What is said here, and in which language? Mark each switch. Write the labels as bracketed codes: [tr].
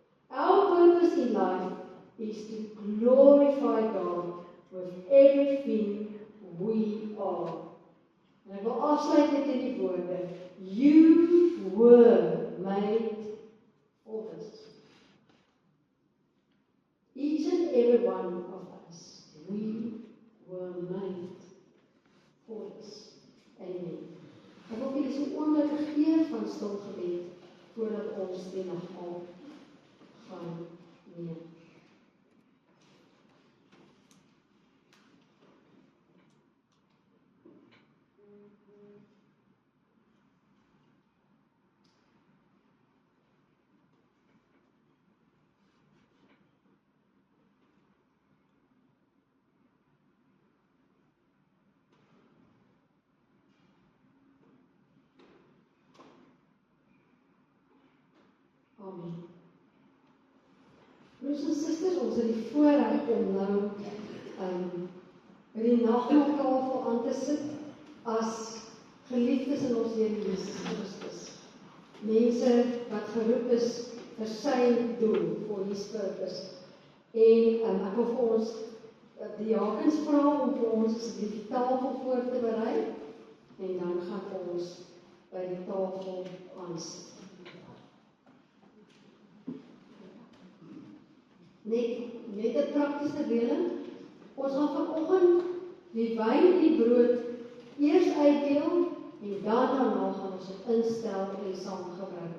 [en] Our purpose in life is to glorify God with everything we are. [af] En ek wil afsluit met hierdie woorde. [en] You were made for this. Each and every one of us, we were made for this. Amen. [af] Ek wil vir so oomblik gee van stil gebed voordat ons die nagmaal gaan neem. Amen. Broers en susters, ons het die voorreg om nou by die nagmaaltafel aan te sit as geliefdes in ons Here Jesus Christus. Mense wat geroep is vir sy doel, [en] for his purpose. [af] En ek wil vir ons die diakens vra om vir ons asseblief die tafel voor te berei en dan gaan ons by die tafel aansit. Net 'n praktiese reëling. Ons gaan vanoggend die wyn en die brood eers uitdeel en daarna gaan ons dit instel en saam gebruik.